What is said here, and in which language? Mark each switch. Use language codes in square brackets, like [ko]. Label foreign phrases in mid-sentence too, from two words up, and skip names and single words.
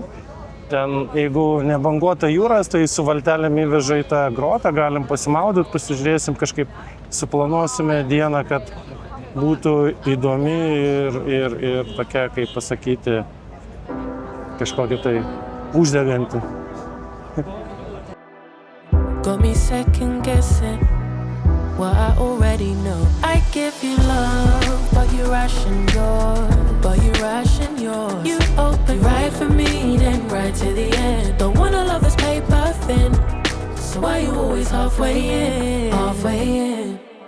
[lt] Ten, jeigu nebanguota jūras, tai su valtelėm įveža į tą grotą, galim pasimaudyti, pasižiūrėsim, kažkaip suplanuosime dieną, kad būtų įdomi ir tokia, kaip pasakyti, kažkokia tai uždeganti. [en] Got me second guessing what I already know. I give you love, but you ration yours. You open right for me, then right to the end. Don't wanna love this paper thin, so why you always halfway in?